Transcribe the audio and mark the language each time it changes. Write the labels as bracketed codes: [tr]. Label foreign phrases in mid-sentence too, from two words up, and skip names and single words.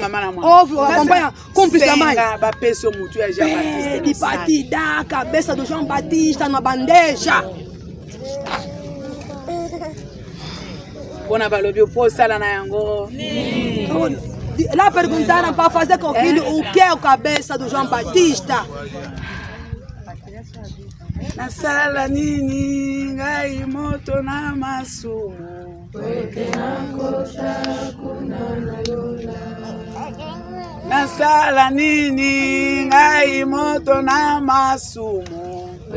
[pt] Ouve, acompanha, cúmplice da mãe. Pede para te dar a cabeça do João Batista na bandeja. Lá perguntaram para fazer com o filho o que é a cabeça do João Batista. [ln] Nasala nini ngai moto na masumo. Nasala nini ngai moto na masumo.